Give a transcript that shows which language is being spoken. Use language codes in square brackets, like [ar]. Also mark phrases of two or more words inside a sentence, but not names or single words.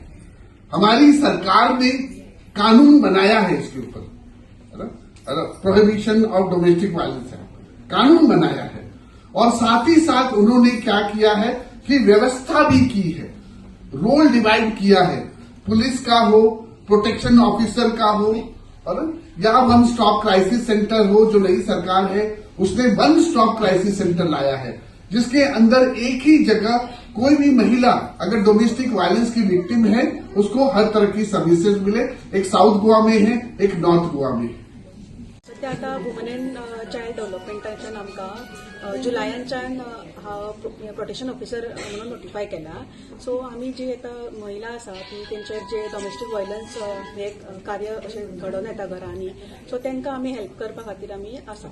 [hi] हमारी सरकार ने कानून बनाया है इसके ऊपर, [en] prohibition of domestic violence [hi] है, कानून बनाया है और साथ ही साथ उन्होंने क्या किया है कि व्यवस्था भी की है, [en] role divide [hi] किया है, पुलिस का हो, [en] protection officer [hi] का हो, और या [en] one stop crisis centre [hi] हो। जो नई सरकार है उसने [en] one stop crisis centre [hi] लाया है, जिसके अंदर एक ही जगह कोई भी महिला अगर [en] domestic violence [hi] की विक्टिम है उसको हर तरह की सर्विसेज मिले। एक साउथ गोवा में है, एक नॉर्थ गोवा में है। [kok] सध्या आता वुमन एंड चाइल्ड डेव्हलपमेंटाच्यान आमकां जुलायाच्यान [en] protection officer [kok] म्हणून नोटिफाय केला। सो आमी जी आतां महिला आसा ती तेंचेर जे [en] domestic violence [kok] हे कार्य अशें घडोवन येता घरांनी, सो तेंकां आमी हेल्प करपा खातीर आमी आसा।